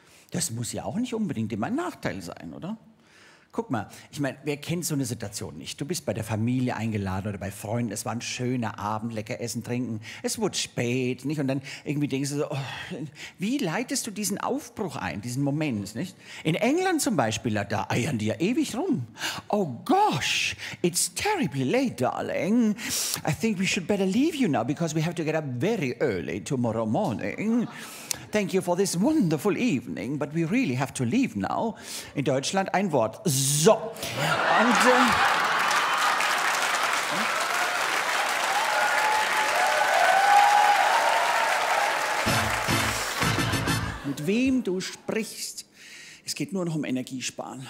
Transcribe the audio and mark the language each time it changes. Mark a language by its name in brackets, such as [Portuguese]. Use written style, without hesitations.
[German] Das muss ja auch nicht unbedingt immer ein Nachteil sein, oder? Guck mal, ich meine, wer kennt so eine Situation nicht? Du bist bei der Familie eingeladen oder bei Freunden. Es war ein schöner Abend, lecker essen, trinken. Es wurde spät, nicht? Und dann irgendwie denkst du so, oh, wie leitest du diesen Aufbruch ein, diesen Moment, nicht? In England zum Beispiel, da eiern die ja ewig rum. [English] Oh gosh, it's terribly late, darling. I think we should better leave you now, because we have to get up very early tomorrow morning. Thank you for this wonderful evening, but we really have to leave now. [German] In Deutschland ein Wort. So. Und, mit wem du sprichst, es geht nur noch um Energiesparen.